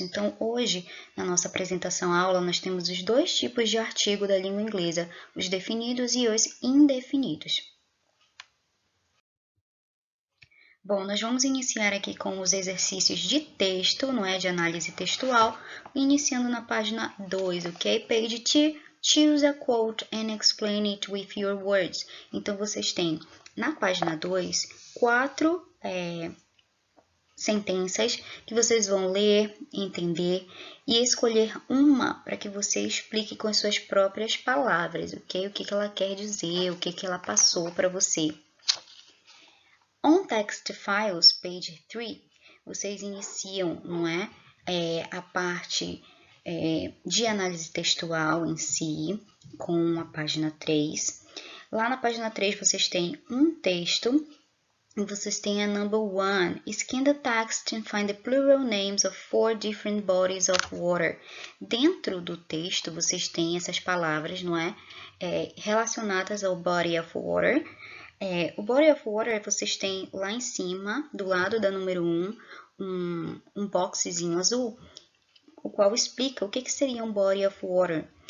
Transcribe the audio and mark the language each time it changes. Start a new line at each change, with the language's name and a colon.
Portuguese: Então, hoje, na nossa apresentação aula, nós temos os dois tipos de artigo da língua inglesa, os definidos e os indefinidos. Bom, nós vamos iniciar aqui com os exercícios de texto, não é? De análise textual, iniciando na página 2, ok?
English: Page 2, choose a quote and explain it with your words.
Portuguese: Então, vocês têm na página 2, 4 sentenças que vocês vão ler, entender e escolher uma para que você explique com as suas próprias palavras, ok? O que ela quer dizer, o que ela passou para você.
English: On Text Files, page 3,
Portuguese: vocês iniciam, não é? A parte de análise textual em si, com a página 3. Lá na página 3 vocês têm um texto, e vocês têm a number 1.
English: Scan the text and find the plural names of 4 different bodies of water.
Portuguese: Dentro do texto vocês têm essas palavras, não é? Relacionadas ao body of water. O body of water vocês têm lá em cima, do lado da número 1, um boxezinho azul, o qual explica o que seria um body of water.